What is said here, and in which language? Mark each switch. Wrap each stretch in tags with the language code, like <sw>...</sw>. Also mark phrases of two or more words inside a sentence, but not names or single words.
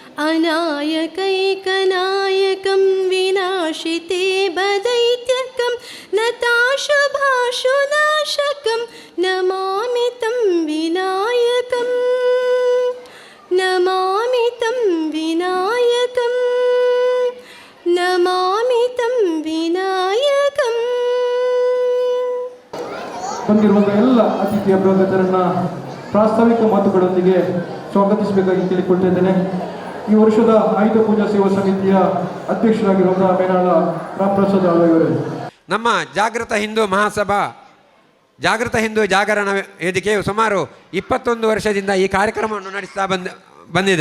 <sa>अनायकैकनायकं विनाशिते बदैत्यकं नताशुभाशुनाशकं नमामि तं विनायकं नमामि तं विनायकं नमामि तं विनायकं.</sa> <kn>ಬಂದಿರುವಂಥ ಎಲ್ಲ ಅತಿಥಿ ಅಭ್ಯಾಗತರನ್ನ ಪ್ರಾಸ್ತಾವಿಕ ಮಾತುಗಳೊಂದಿಗೆ ಸ್ವಾಗತಿಸಬೇಕಾಗಿ ಕೇಳಿಕೊಳ್ತಿದ್ದೇನೆ. ಈ ವರ್ಷದ ಆಯುಧ ಪೂಜಾ ಸೇವಾ ಸಮಿತಿಯ ಅಧ್ಯಕ್ಷರಾಗಿರುವಂತಹ ಮೇನಾಳ ರಾಮಪ್ರಸಾದ್ ಅವರೇ. ನಮ್ಮ ಜಾಗೃತ ಹಿಂದೂ ಮಹಾಸಭಾ ಜಾಗೃತ ಹಿಂದೂ ಜಾಗರಣ ವೇದಿಕೆಯು ಸುಮಾರು 21 ವರ್ಷದಿಂದ ಈ ಕಾರ್ಯಕ್ರಮವನ್ನು ನಡೆಸ್ತಾ ಬಂದಿದೆ.</kn>